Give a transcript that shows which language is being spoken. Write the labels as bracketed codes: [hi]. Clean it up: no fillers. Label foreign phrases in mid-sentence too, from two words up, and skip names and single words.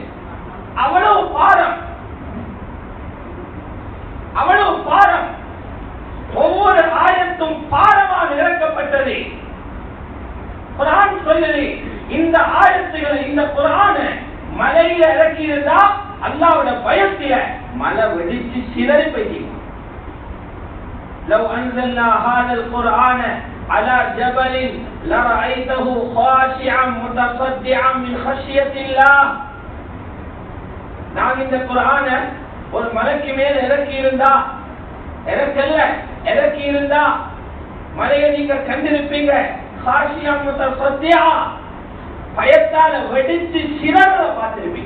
[ta] அவ்வளவு பாரம், அவ்வளவு பாரம். ஒவ்வொரு ஆயத்தும் பாரமாக இறக்கப்பட்டது. குர்ஆன் சொல்லுது இந்த ஆயத்துகளை இந்த குர்ஆனை மலையில இறக்கி இருந்தா அல்லாஹ்வுடைய பயத்தில மலை வெடிச்சு சிதறி போயிடும். [ar] لو انزلنا هذا القرآن على جبل لرأيته خاشعا متصدعا من خشية الله. [ta] நான் இந்த குர்ஆனை ஒரு மலைக்கு மேல இறக்கி இருந்தா மலையை நீங்க கண்டிருப்பீங்க. [ar] خاشعا متصدعا [ta] பயத்தால வெடிச்சு சிதறத பார்த்திருப்பீங்க.